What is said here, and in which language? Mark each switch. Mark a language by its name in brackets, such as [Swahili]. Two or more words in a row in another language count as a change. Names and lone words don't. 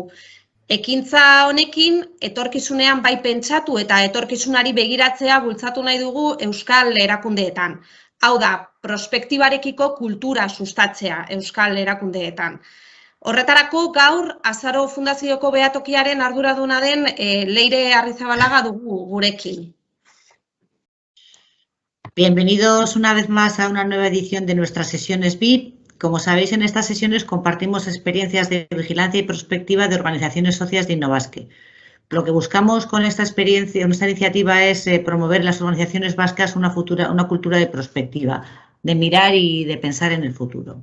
[Basque] Ekintza honekin, etorkizunean bai pentsatu eta etorkizunari begiratzea bultzatu nahi dugu euskal erakundeetan. Hau da, prospektibarekiko kultura sustatzea euskal erakundeetan. Horretarako gaur Azaro Fundazioko behatokiaren arduraduna den Leire Arrizabalaga dugu gurekin. [Spanish] Bienvenidos una vez más a una nueva edición de nuestras sesiones BIP. Como sabéis, en estas sesiones compartimos experiencias de vigilancia y prospectiva de organizaciones socias de Innovasque. Lo que buscamos con esta iniciativa es promover en las organizaciones vascas una cultura de prospectiva, de mirar y de pensar en el futuro.